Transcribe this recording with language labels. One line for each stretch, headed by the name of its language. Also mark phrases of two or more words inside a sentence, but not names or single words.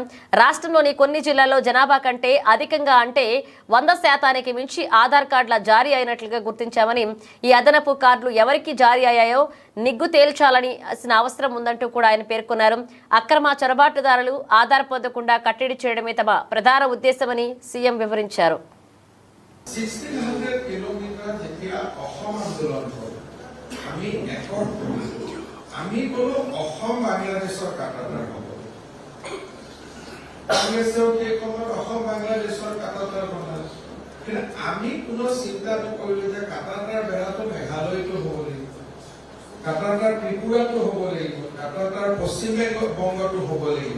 Telugu: రాష్ట్రంలోని కొన్ని జిల్లాల్లో జనాభా కంటే అధికంగా అంటే 100% మించి ఆధార్ కార్డుల జారీ అయినట్లుగా గుర్తించామని, ఈ అదనపు కార్డులు ఎవరికి జారీ అయ్యాయో నిగ్గు తేల్చాలని అవసరం ఉందంటూ కూడా ఆయన పేర్కొన్నారు. అక్రమ చొరబాటుదారులు ఆధార్ పొందకుండా కట్టడి చేయడమే తమ ప్రధాన ఉద్దేశమని సీఎం వివరించారు.
Assamese: 1600 কিলোমিটার যেতিয়া অসম আন্দোলন হল, আমি একত আমি বলো অসম বাংলাদেশৰ কাটাতাৰ হব, কংগ্ৰেছৰ কি কমৰ অসম বাংলাদেশৰ কাটাতাৰ বনাল, কিন্তু আমি কোনো চিন্তা নকৰিলো যে কাটাতাৰ বেৰাটো মেঘালয়তো হ'ব লাগিব, কাটাতাৰ ত্ৰিপুৰাটো হ'ব লাগিব, কাটাতাৰ পশ্চিম বংগতো হ'ব লাগিব।